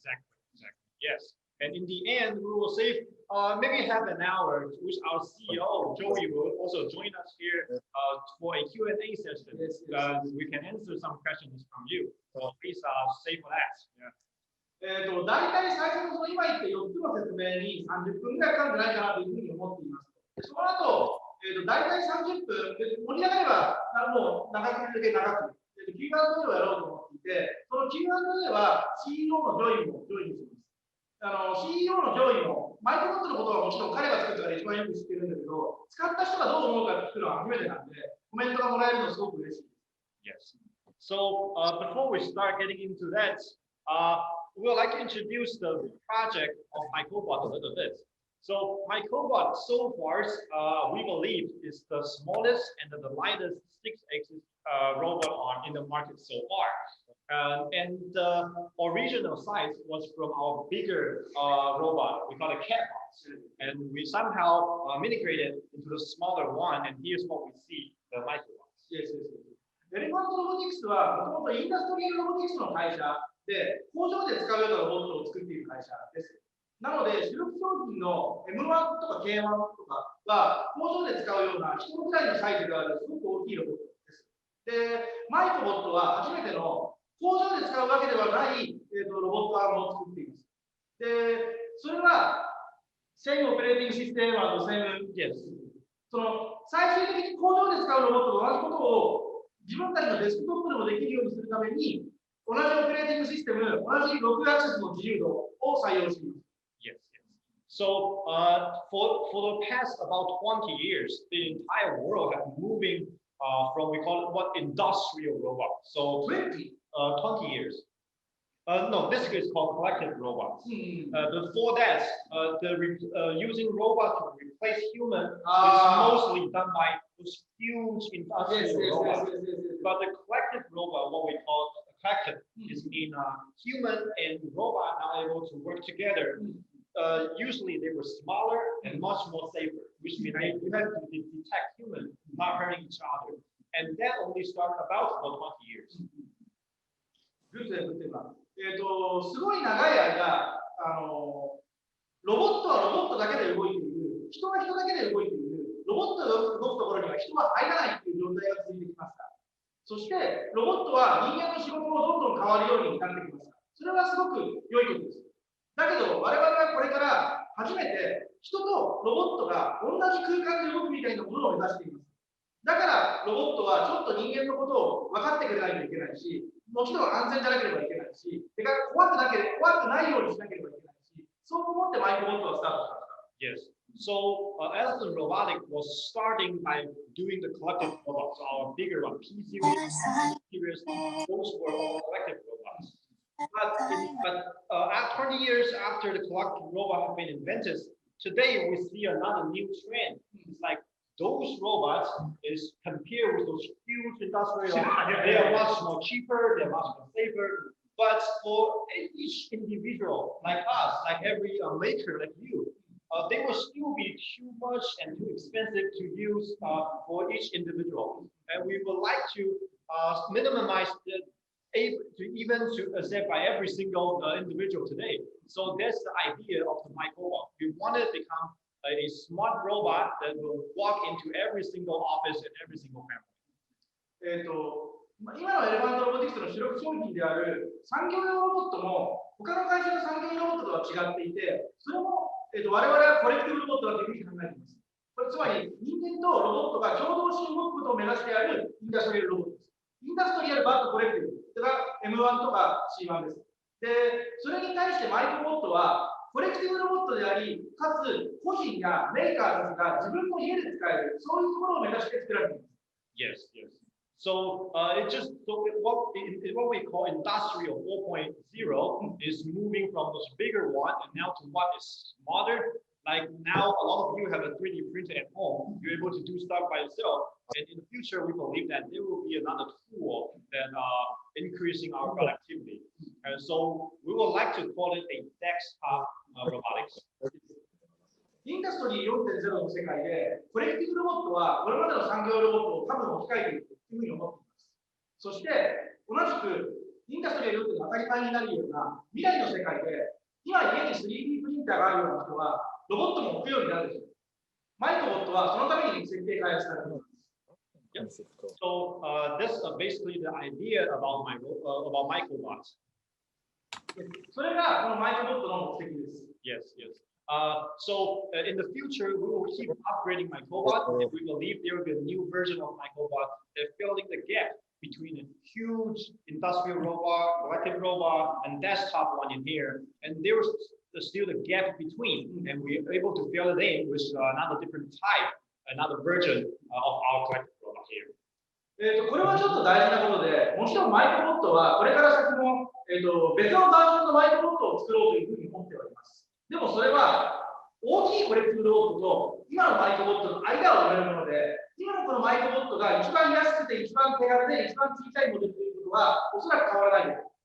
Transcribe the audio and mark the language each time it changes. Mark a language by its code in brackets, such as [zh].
[en] Exactly. Yes. And in the end, we will save maybe half an hour, which our CEO, Joey, will also join us here for a Q&A session. Yes. We can answer some questions from you. So please save for that. Yeah. [ja] 大体最初のその今言った4つの説明に30分ぐらいかかるんじゃないかなというふうに思っています。その後、大体30分、盛り上がればもう長くで長く、Q&A をやろうと思っていて、その Q&A は CEO のジョインします。 CEO のジョイも、マイクロボットのことはもちろん彼が作ったから一番よく知ってるんだけど、使った人がどう思うか聞くのは初めてなんで、コメントがもらえるのすごく嬉しいです。 [en] Yes. So before we start getting into that, we would like to introduce the project of Microbot a little bit. So Microbot so far, we believe, is the smallest and the lightest 6-axis robot in the market so far. And the original size was from our bigger robot, we call it Catbot. And we somehow migrated into the smaller one, and here's what we see, the Microbot. Yes. [ja] エレファントロボティクスはもともとインダストリアルロボティクスの会社で工場で使うようなロボットを作っている会社です。なので、主力商品の M1 とか K1 とかは工場で使うような人ぐらいのサイズがあるすごく大きいロボットです。で、マイクロボットは初めての工場で使うわけではない、ロボットアームを作っています。で、それは [en] セームオペレーティングシステムとセーム [ja] です。その最終的に工場で使うロボットと同じことを自分たちのデスクトップでもできるようにするために、同じオペレーティングシステム、同じログアクセスの自由度を採用しています。 [en] Yes. So for the past about 20 years, the entire world has been moving from, we call it what, industrial robots. So 20 years. No, this is called collective robots. Before that, using robots to replace humans is mostly done by those huge industrial robots. But the collective robot, what we call collective, is in human and robot are able to work together usually they were smaller and much more safer, which means you have to detect humans not hurting each other. And that only started about 20 years. [ja] グッドです、グッドです。すごい長い間、ロボットはロボットだけで動いている、人は人だけで動いている、ロボットが動くところには人は入らないという状態が続いてきました。そして、ロボットは人間の仕事もどんどん変わるようになってきました。それはすごく良いことです。だけど、我々はこれから初めて人とロボットが同じ空間で動くみたいなものを目指しています。だから、ロボットはちょっと人間のことを分かってくれないといけないし、もちろん安全じゃなければいけないし、てか怖くないようにしなければいけないし、そう思ってマイクロボットはスタートしました。 [en] Yes. So as the robotic was starting by doing the collective robots, our bigger one, P series, series, those were all collective robots. But 20 years after the collective robot have been invented, today we see another new trend. It's like those robots is compared with those huge industrial, they are much more cheaper, they're much more safer. But for each individual like us, like every maker like you, they will still be too much and too expensive to use for each individual. And we would like to minimize to accept by every single individual today. So that's the idea of the microbot. We want to become a smart robot that will walk into every single office and every single family. [ja] 今のエレファントロボティクスの主力商品である産業用ロボットも他の会社の産業用ロボットとは違っていて、それも、我々はコレクティブロボットだというふうに考えています。これつまり人間とロボットが共同して動くことを目指してあるインダストリアルロボットです。 [en] インダストリアルバットコレクティブ。 [ja] それが M1 とか C1 です。で、それに対してマイクロボットはコレクティブロボットであり、かつ個人やメーカーたちが自分の家で使える、そういうところを目指して作られています。 [en] Yes, yes. So what we call industrial 4.0 is moving from those bigger one and now to what is smaller. Like now, a lot of you have a 3D printer at home. You're able to do stuff by yourself. And in the future, we believe that there will be another tool that increasing our productivity. And so we would like to call it a desktop robotics. [ja] インダストリー 4.0 の世界で、コレクティブロボットはこれまでの産業ロボットを多分置き換えているというふうに思っています。そして、同じくインダストリー 4.0 が当たり前になるような未来の世界で、今家に 3D プリンターがあるような人は、ロボットも置くようになるでしょう。マイクロボットはそのために設計開発されています。 [en] Yep. So that's basically the idea about microbots. [ja] それがこのマイクロボットの目的です。 [en] Yes, yes. So in the future, we will keep upgrading microbot, and we believe there will be a new version of microbot that filling the gap between a huge industrial robot, collective robot, and desktop one in here. And there is still the gap between, and we are able to fill it in with another different type, another version of our collective robot here. [ja] これはちょっと大事なことで、もちろんマイクロボットはこれから先も、別のバージョンのマイクロボットを作ろうというふうに思っております。でもそれは大きいコレクティブロボットと今のマイクロボットの間を埋めるもので、今のこのマイクロボットが一番安くて一番手軽で一番小さいモデルということはおそらく変わらないです。